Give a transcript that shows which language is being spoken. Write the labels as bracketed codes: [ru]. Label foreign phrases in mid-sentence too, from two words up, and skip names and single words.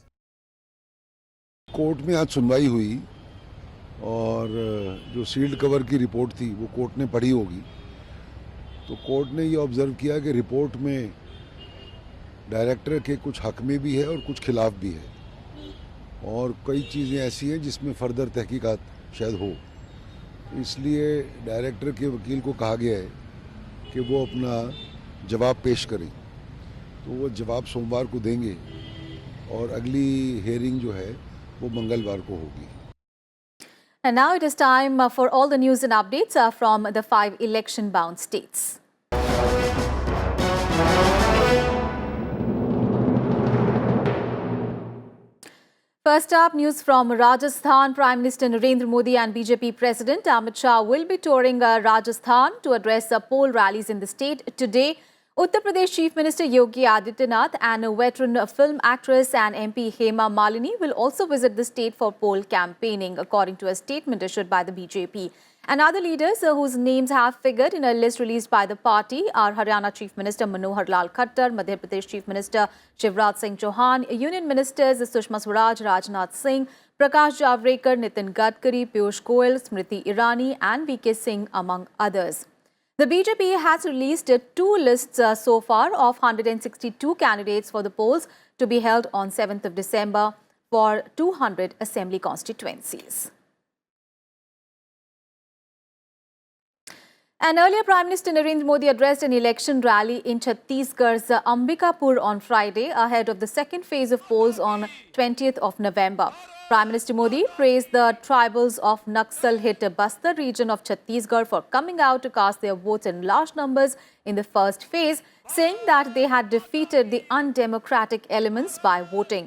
[hi] कोर्ट में आज सुनवाई हुई और जो [en] sealed cover [hi] की रिपोर्ट थी वो कोर्ट ने पढ़ी होगी, तो कोर्ट ने ये ऑब्जर्व किया कि रिपोर्ट में डायरेक्टर के कुछ हक में भी है और कुछ खिलाफ भी है, और कई चीज़ें ऐसी हैं जिसमें फर्दर तहकीकात शायद हो। इसलिए डायरेक्टर के वकील को कहा गया है कि वो अपना जवाब पेश करें, तो वो जवाब सोमवार को देंगे और अगली हेयरिंग जो है वो मंगलवार को होगी। [en] And now it is time for all the news and updates from the 5 election-bound states. First up, news from Rajasthan. Prime Minister Narendra Modi and BJP President Amit Shah will be touring Rajasthan to address poll rallies in the state today. Uttar Pradesh Chief Minister Yogi Adityanath and a veteran film actress and MP Hema Malini will also visit the state for poll campaigning, according to a statement issued by the BJP. And other leaders whose names have figured in a list released by the party are Haryana Chief Minister Manohar Lal Khattar, Madhya Pradesh Chief Minister Shivraj Singh Chauhan, Union Ministers Sushma Swaraj, Rajnath Singh, Prakash Javadekar, Nitin Gadkari, Piyush Goyal, Smriti Irani and VK Singh among others. The BJP has released two lists so far of 162 candidates for the polls to be held on 7th of December for 200 assembly constituencies. And earlier, Prime Minister Narendra Modi addressed an election rally in Chhattisgarh's Ambikapur on Friday ahead of the second phase of polls on 20th of November. Prime Minister Modi praised the tribals of Naxal-hit Bastar region of Chhattisgarh for coming out to cast their votes in large numbers in the first phase, saying that they had defeated the undemocratic elements by voting.